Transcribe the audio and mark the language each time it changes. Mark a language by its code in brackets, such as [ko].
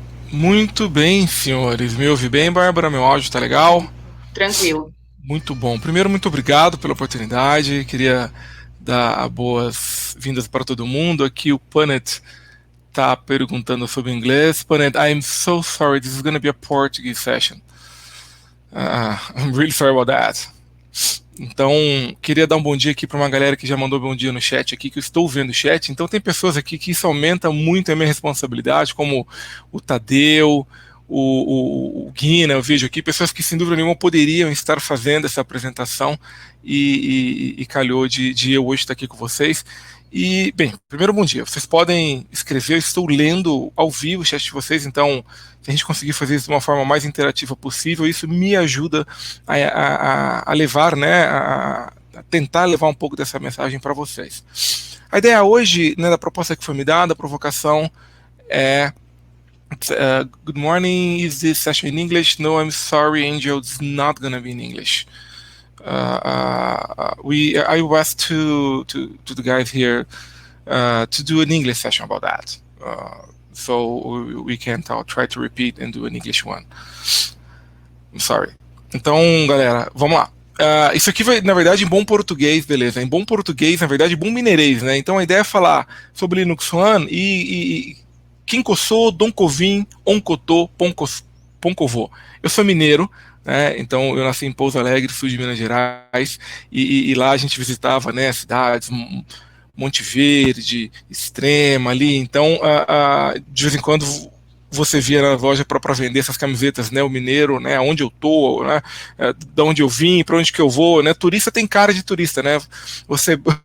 [pt] Muito bem, senhores. Me ouve bem, Bárbara? Meu áudio tá legal? Tranquilo. Muito bom. Primeiro, muito obrigado pela oportunidade. Queria dar boas-vindas para todo mundo. Aqui o Panet tá perguntando sobre inglês. [en] Panet, I'm so sorry. This is going to be a Portuguese session. I'm really sorry about that. [pt] Então, queria dar um bom dia aqui para uma galera que já mandou bom dia no chat aqui, que eu estou vendo o chat. Então, tem pessoas aqui que isso aumenta muito a minha responsabilidade, como o Tadeu, o Guina, eu vejo aqui, pessoas que sem dúvida nenhuma poderiam estar fazendo essa apresentação e calhou de eu hoje estar aqui com vocês. E, bem, primeiro bom dia. Vocês podem escrever, eu estou lendo ao vivo o chat de vocês, então, se a gente conseguir fazer isso de uma forma mais interativa possível, isso me ajuda a levar, né, a tentar levar um pouco dessa mensagem para vocês. A ideia hoje, né, da proposta que foi me dada, a provocação é [en] good morning, is this session in English? No, I'm sorry, Angel, it's not going to be in English. I asked to the guys here to do an English session about that. So we can't try to repeat and do an English one. I'm sorry. [pt] Então, galera, vamos lá. Isso aqui vai, na verdade, em bom português, beleza? Em bom português, na verdade, bom mineirês, né? Então a ideia é falar sobre Linux One e Quincosô, Doncovim, Oncotô, Poncovô. Eu sou mineiro, né? Então eu nasci em Pouso Alegre, sul de Minas Gerais, e lá a gente visitava, né, cidades, Monte Verde, Extrema ali, então de vez em quando você via na loja para vender essas camisetas, né, o mineiro, né, onde eu tô, né, da onde eu vim, para onde que eu vou, né, turista tem cara de turista, né, você